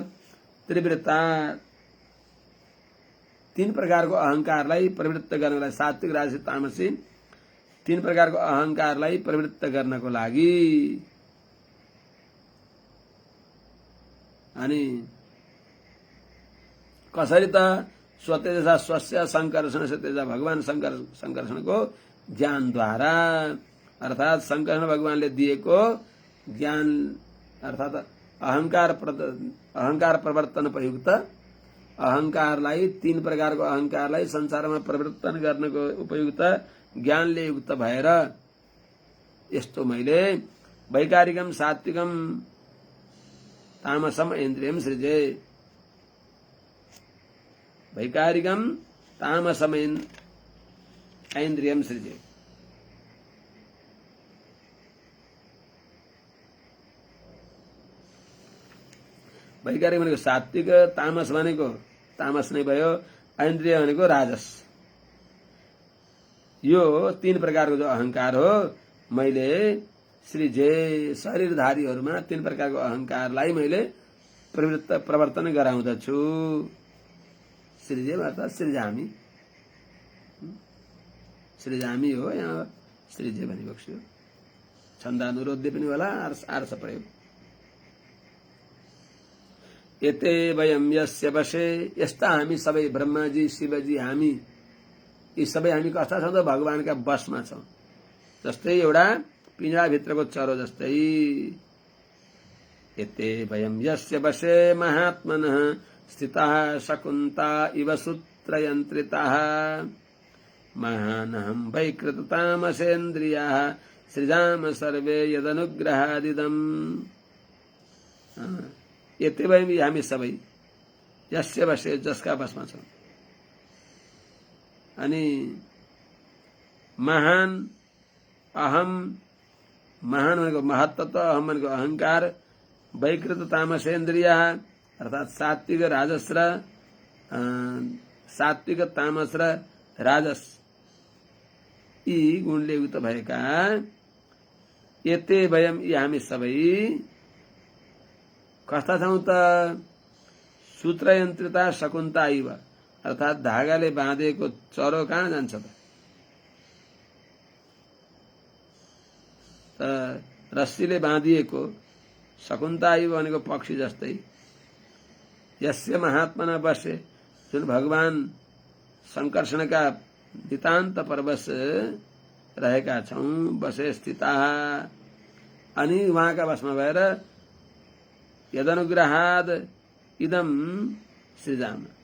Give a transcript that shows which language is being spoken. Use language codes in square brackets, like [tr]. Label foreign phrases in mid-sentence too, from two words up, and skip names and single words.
[ne] त्रिवृत्ता, तीन प्रकारको अहंकारलाई प्रवृत्त गर्नलाई, सात्विक राजसिक तामसी तीन प्रकारको अहंकारलाई प्रवृत्त गर्नको लागि, अनि कसरी त? [sa] स्वतेजा स्वस्य संकर्षण से तेजा, [ne] भगवान संकर्षणको ज्ञानद्वारा, अर्थात संकर्षण भगवानले दिएको ज्ञान, अर्थात अहंकार प्रवर्तन उपयुक्त, अहंकारलाई, तीन प्रकारको अहंकारलाई संसारमा प्रवर्तन गर्नको उपयुक्त ज्ञानले युक्त भएर यस्तो मैले [sa] वैकारिकम सात्विकम तामसम इन्द्रियम सृजे। वैकारिकम तामसम ऐन्द्रियम सृजे। [ne] वैकारिक भनेको सात्विक, तामस भनेको तामस नै भयो, ऐन्द्रिय भनेको राजस। यो तीन प्रकारको जो अहंकार हो, मैले सृजे, शरीरधारीहरूमा तीन प्रकारको अहंकारलाई मैले प्रवर्तन गराउँदछु। सृजे अर्थात सृजामी, सृजामी हो, यहाँ सृजे भनिबक्सियो। छन्दानुरोध्य पनि होला, आर्ष प्रयोग। [sa] एते वयम यस्य वशे, [ne] यस्ता हामी सबै, ब्रह्माजी, शिवजी, हामी यी सबै हामी कस्ता छौँ त? भगवानका वशमा छौँ। जस्तै एउटा पिंजराभित्रको चरो जस्तै। [sa] एते वयम यस्य वशे महात्मनः स्थितः शकुन्ता इव सूत्रयन्त्रिताः महानहं वैकृततामसेन्द्रियाः सृजाम सर्वे यदनुग्रहादिदम्। एते वयम, [ne] हामी सबै, [sa] यस्य वशे, [ne] जसका वशमा छौँ। अनि महान, अहम, महान भनेको महत्तत्व, अहम भनेको अहंकार, वैकृत तामसेन्द्रिय अर्थात सात्विक राजस र सात्विक तामस र राजस यी गुणले युक्त भएका [sa] एते वयम, [ne] यी हामी सबै कस्ता छौँ त? [sa] सूत्रयन्त्रिता शकुन्ता इव, [ne] अर्थात धागाले बाँधेको चरो कहाँ जान्छ त? रस्सीले बाँधिएको शकुन्तला भनेको पक्षी जस्तै [sa] यस्य महात्मना बसे [ne] जुन भगवान संकर्षणका नितान्त परवश रहेका छौं [sa] बसे स्थिता [ne] अनि उहाँका वशमा भएर [sa] यदनुग्रहाद इदम सृजाम